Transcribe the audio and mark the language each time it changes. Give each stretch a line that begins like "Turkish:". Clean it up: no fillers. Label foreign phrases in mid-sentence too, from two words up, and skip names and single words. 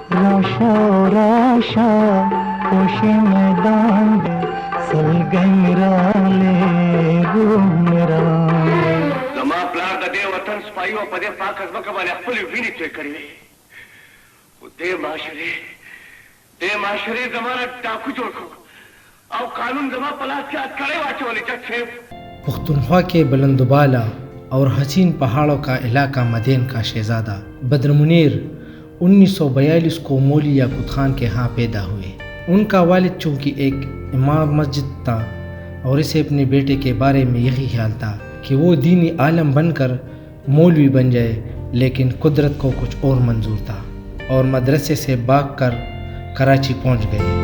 Pashto: راشا راشا خوش میدان دے سلگن را لے روح میرا زما پلار د دې وطن سپایو په دې پاک ځمکه باندې خپل وینې توی کړې وې خو دې معاشرې زمانه ډاکو جوړ کړو او قانون زما په لاس کې اټکړې واچولې جج صاحب.
Urdu: پختونخوا کے بلندبالا اور حسین پہاڑوں کا علاقہ مدین کا شہزادہ بدر منیر 1942 کو مولی یاقوت خان کے ہاں پیدا ہوئے. ان کا والد چونکہ ایک امام مسجد تھا اور اسے اپنے بیٹے کے بارے میں یہی خیال تھا کہ وہ دینی عالم بن کر مولوی بن جائے، لیکن قدرت کو کچھ اور منظور تھا اور مدرسے سے بھاگ کر کراچی پہنچ گئے.